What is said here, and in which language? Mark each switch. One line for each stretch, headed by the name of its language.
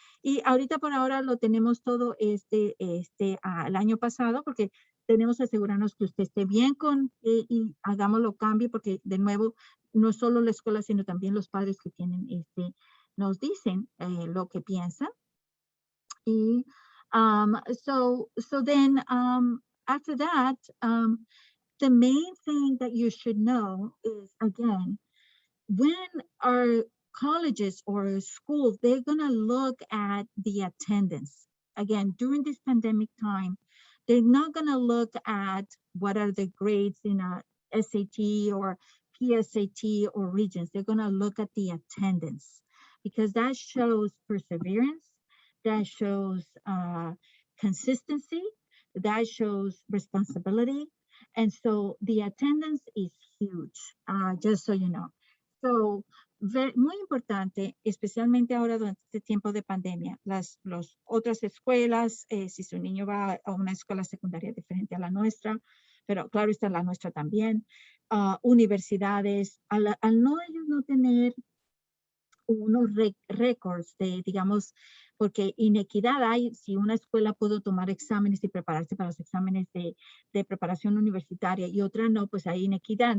Spanish: Y ahorita por ahora lo tenemos todo el año pasado porque tenemos que asegurarnos que usted esté bien y hagamos los cambios porque de nuevo no es solo la escuela sino también los padres que tienen nos dicen lo que piensan.
English: Y so then after that, the main thing that you should know is, again, when our colleges or schools, they're going to look at the attendance. Again, during this pandemic time, they're not going to look at what are the grades in a SAT or PSAT or Regents. They're going to look at the attendance because that shows perseverance, that shows consistency, that shows responsibility, And so the attendance is huge, just so you know.
Spanish: So, muy importante, especialmente ahora durante este tiempo de pandemia, las otras escuelas, si su niño va a una escuela secundaria diferente a la nuestra, pero claro está la nuestra también, universidades, al no ellos no tener unos récords de, digamos, porque inequidad hay si una escuela pudo tomar exámenes y prepararse para los exámenes de preparación universitaria y otra no, pues hay inequidad.